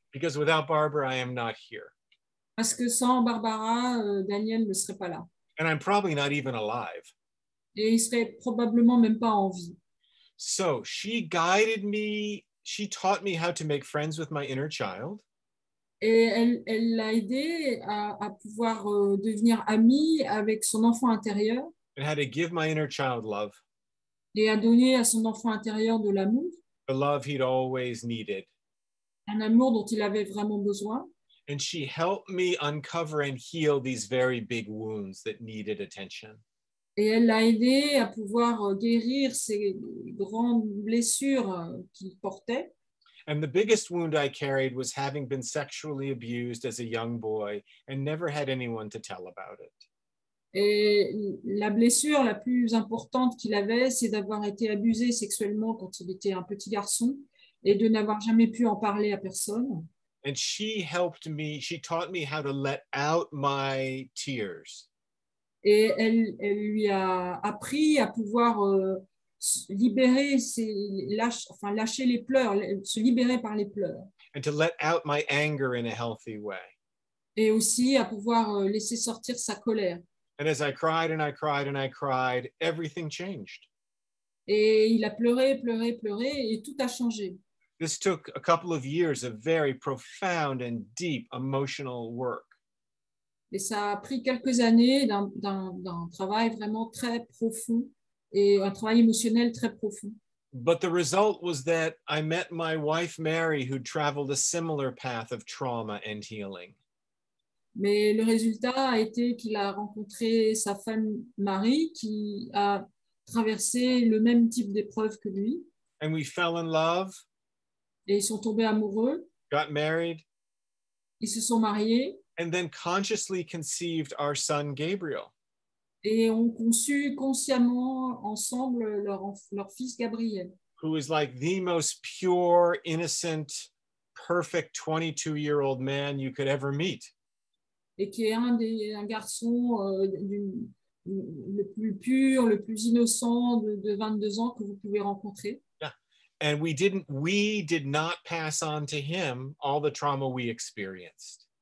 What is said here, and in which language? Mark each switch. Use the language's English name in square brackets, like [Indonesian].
[English] Because without Barbara, I am not here. [French] Parce que sans Barbara, Daniel ne serait pas là. [English] And I'm probably not even alive. [French] Et il serait probablement même pas en vie. [English] So she guided me, she taught me how to make friends with my inner child. [French] Et elle l'a aidé à pouvoir devenir amie avec son enfant intérieur. [English] And how to give my inner child love. [French] Et à donner à son enfant intérieur de l'amour. [English] The love he'd always needed. [French] Un amour dont il avait vraiment besoin. [English] And she helped me uncover and heal these very big wounds that needed attention. [French] Et elle l'a aidé à pouvoir guérir ces grandes blessures qu'il portait. [English] And the biggest wound I carried was having been sexually abused as a young boy and never had anyone to tell about it. [French] Et la blessure la plus importante qu'il avait, c'est d'avoir été abusé sexuellement quand il était un petit garçon et de n'avoir jamais pu en parler à personne. [English] And she taught me how to let out my tears. [French] Et elle lui a appris à pouvoir libérer lâcher les pleurs, se libérer par les pleurs. [English] And to let out my anger in a healthy way. [French] Et aussi à pouvoir laisser sortir sa colère. [English] And as I cried and I cried and I cried, everything changed. [French] Et il a pleuré, pleuré, pleuré, et tout a changé. [English] This took a couple of years of very profound and deep emotional work. [French] Et ça a pris quelques années d'un travail vraiment très profond et un travail émotionnel très profond. [English] But the result was that I met my wife, Mary, who traveled a similar path of trauma and healing. [French] Mais le résultat a été qu'il a rencontré sa femme Marie qui a traversé le même type d'épreuve que lui. [English] And we fell in love, [French] Et ils sont tombés amoureux, [English] got married, [French] ils se sont mariés [English] and then consciously conceived our son, Gabriel. [French] et ont conçu consciemment ensemble leur fils Gabriel. [English] Who is like the most pure, innocent, perfect 22-year-old man you could ever meet. [French] Et qui est un garçon le plus pur, le plus innocent de 22 ans que vous pouvez rencontrer. [English] Yeah. And we did not pass on to him all the trauma we experienced.